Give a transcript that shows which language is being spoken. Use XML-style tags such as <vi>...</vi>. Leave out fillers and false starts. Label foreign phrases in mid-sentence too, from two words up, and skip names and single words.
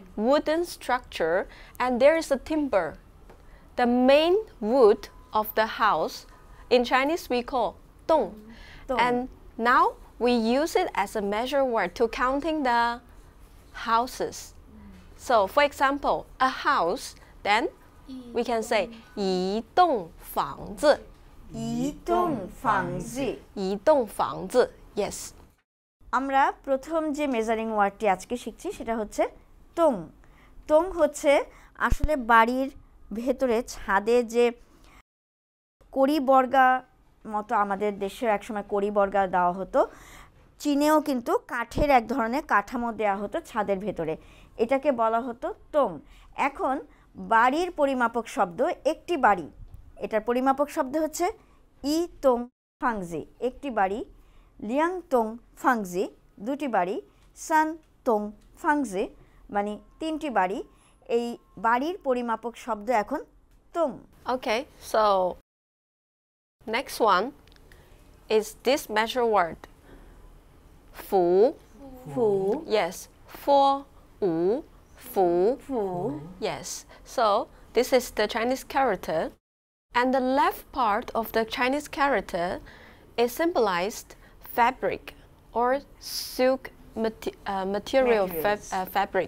<en>Wooden structure, and there is a timber. The main wood of the house, in Chinese we call 动. And now we use it as a measure word to counting the houses. So, for example, a house, then we can say</en> <zh>一栋房子。一栋房子。一栋房子 Yes.</zh> <bn>আমরা প্রথম যে মেজারিং ওয়ার্ডটি আজকে শিখছি সেটা হচ্ছে টং। টং হচ্ছে আসলে বাড়ির ভেতরে ছাদে যে কড়ি বর্গা মতো আমাদের দেশে একসময় কড়ি বর্গা দেওয়া হতো চীনেও কিন্তু কাঠের এক ধরনের কাঠামো দেওয়া হতো ছাদের ভেতরে, এটাকে বলা হতো তোং। এখন বাড়ির পরিমাপক শব্দ একটি বাড়ি, এটার পরিমাপক শব্দ হচ্ছে</bn> <zh>一栋房子</zh> <bn>একটি বাড়ি,</bn> <zh>两栋房子</zh> <bn>দুটি বাড়ি,</bn> <zh>三栋房子</zh> <bn>মানে তিনটি বাড়ি। এই বাড়ির পরিমাপক শব্দ এখন তোং।</bn> <en>Okay, so next one is this measure word. Fu. Fu. Yes. For. Wu. Fu. Fu. Yes. So this is the Chinese character. And the left part of the Chinese character is symbolized fabric or silk material fabric.</en>